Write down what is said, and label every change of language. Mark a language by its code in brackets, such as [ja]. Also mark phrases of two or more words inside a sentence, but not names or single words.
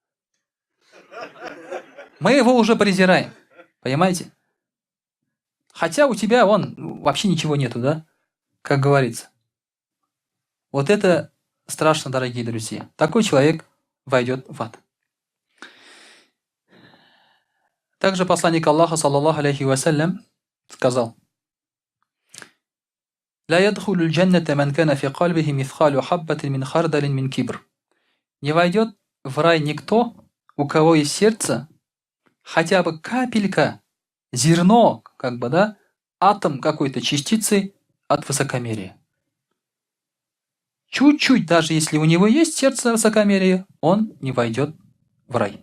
[ru] Мы его уже презираем. Понимаете? Хотя у тебя, вообще ничего нету, да? Как говорится. Вот это страшно, дорогие друзья. Такой человек войдет в ад. Также посланник Аллаха, [ar] صلى الله عليه وسلم, сказал: «لا يدخل الجنة من كان في قلبه مثقال حبة من خردل من كبر». [ru] Не войдет в рай никто, у кого есть сердце, хотя бы капелька, зерно, как бы, да, атом какой-то частицы от высокомерия. Чуть-чуть, даже если у него есть сердце высокомерия, он не войдет в рай.